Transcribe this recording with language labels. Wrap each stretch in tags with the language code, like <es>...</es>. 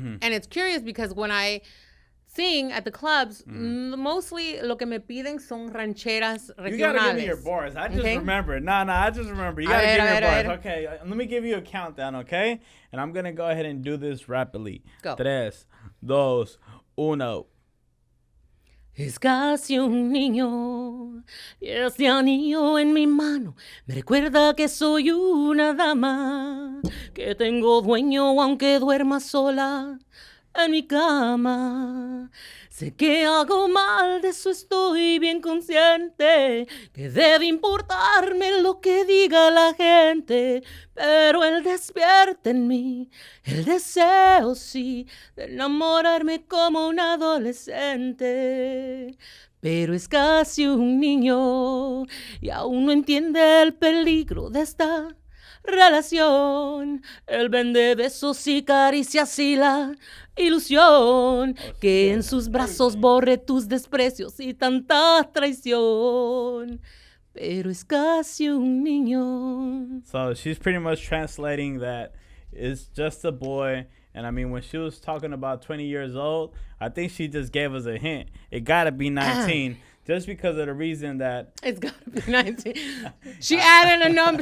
<en>And it's curious because when I sing at the clubs, mostly</en> <es>lo que me piden son rancheras regionales.</es> <en>You gotta give me your bars. I just remember. I just remember. You gotta give me your bars. Okay, let me give you a countdown, okay? And I'm gonna go ahead and do this rapidly. Go. 3, 2, 1.</en> <es>Es casi un niño, y ese anillo en mi mano me recuerda que soy una dama, que tengo dueño aunque duerma sola en mi cama. Sé que hago mal, de eso estoy bien consciente, que debe importarme lo que diga la gente, pero él despierta en mí el deseo, sí, de enamorarme como un adolescente. Pero es casi un niño y aún no entiende el peligro de esta relación. Él vende besos y caricias y la ilusión que en sus brazos borre tus desprecios y tanta traición. Pero es casi un niño.</es> <en>So she's pretty much translating that it's just a boy. And I mean, when she was talking about 20 years old, I think she just gave us a hint. It gotta be 19. Just because of the reason that it's gotta be 19. She added a number.</en>